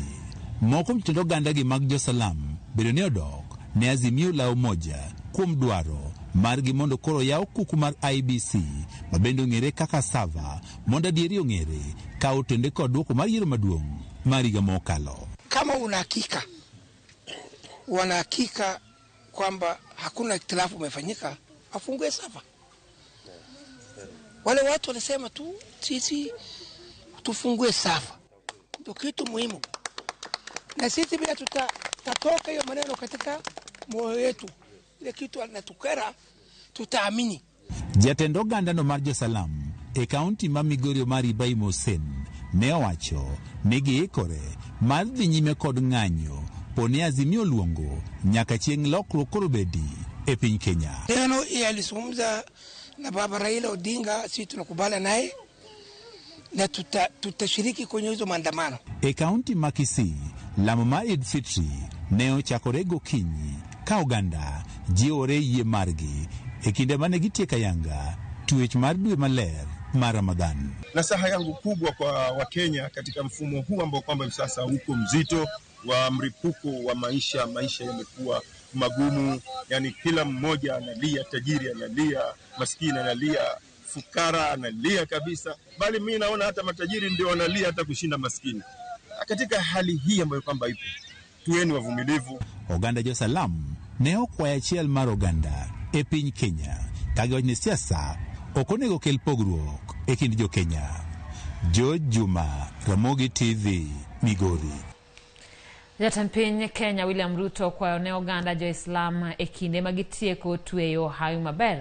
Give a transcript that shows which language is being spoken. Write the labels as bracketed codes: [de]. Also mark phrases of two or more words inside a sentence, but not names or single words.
[luo] Moko mtindo ganda gi mag Josalam bedo ne odok ne Azimio la Umoja kuom dwaro margi mondo koro yaw kuku mar IBC mabendo ng'ere kaka Sava mondo adieri ong'ere ka otende kod duoko mar yiero maduong' mar higa mokalo. [sw] Kama wanahakika kwamba hakuna ikhtilafu umefanyika, afungue Sava. Wale watu walisema tu sisi tufungue Sava, ndio kitu muhimu, na sisi bila tutatoka hiyo maneno katika moyo wetu, ile kitu anatukera tutaamini. [luo] Jatendo ganda no mar Josalam e kaunti ma Migori mar Ibrahim Hussein ne owacho ni giikore mar dhi nyime kod ng'anyo kaponi Azimio luongo nyaka chieng' lokruok korobedi e piny Kenya. [sw] Neno alizungumza na Baba Raila Odinga, sisi tunakubali naye na tutashiriki kwenye hizo maandamano. [luo] E kaunti ma Kisii, lamo mar Eid Fitri ne ochakore gokinyi ka oganda jiwore yie margi e kinde mane gitieka yanga tuech mar dwe maler mar Ramadhan. [sw] Nasaha yangu kubwa kwa Wakenya katika mfumo huu ambao kwamba sasa uko mzito wa mripuko wa maisha yamekuwa magumu, yani kila mmoja analia, tajiri analia, maskini analia, fukara analia kabisa, bali mimi naona hata matajiri ndio wanalia hata kushinda maskini. Katika hali hii ambayo kwamba ipo, tuweni wavumilivu. [luo] Oganda jo Salam ne okwaya chiel mar oganda e piny Kenya kagiwachne siasa okonego kel pogruok e kind jo Kenya. George Juma, Ramogi TV, Migori. Jatend piny Kenya William Ruto kwayo ne oganda jo Islam e kinde magitieko tweyo hawi maber.